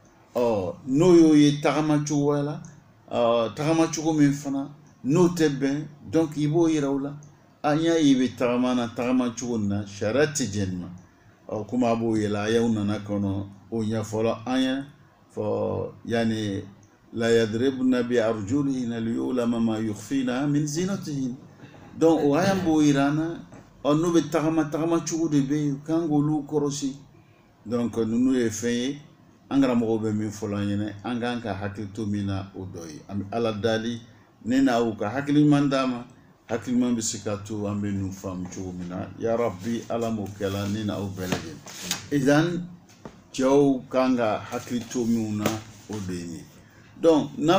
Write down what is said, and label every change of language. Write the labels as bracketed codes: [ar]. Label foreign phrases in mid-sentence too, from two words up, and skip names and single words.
[bm] n'o y'o ye tagama cogoya la tagama cogo min fana n'o tɛ bɛn donc i b'o yira u la n y'a ye i bɛ tagama na tagama cogo min na sariya tɛ jɛn nin ma komi a b'o yɛlɛ a y'aw nana kɔnɔ o ɲɛfɔla an ye fɔ yani [ar] لا يضربن بأرجلهن ليعلم ما يخفين من زينتهن [bm] donc o aya b'o yira an na n'o bɛ tagama cogo de bɛ yen kan k'olu kɔrɔsi donc ninnu ye fɛn ye an karamɔgɔw bɛ min fɔ an ɲɛna an kan ka hakili to min na o dɔ ye an bɛ ala dali ne n'aw ka hakili ɲuman d'a ma hakili ɲuman bɛ se ka to an bɛ ninnu faamu cogo min na [ar] يا رب [bm] ala m'o kɛla ne n'aw bɛɛ lajɛlen idan cɛw kan ka hakili to minnu na o de ye nin donc n'a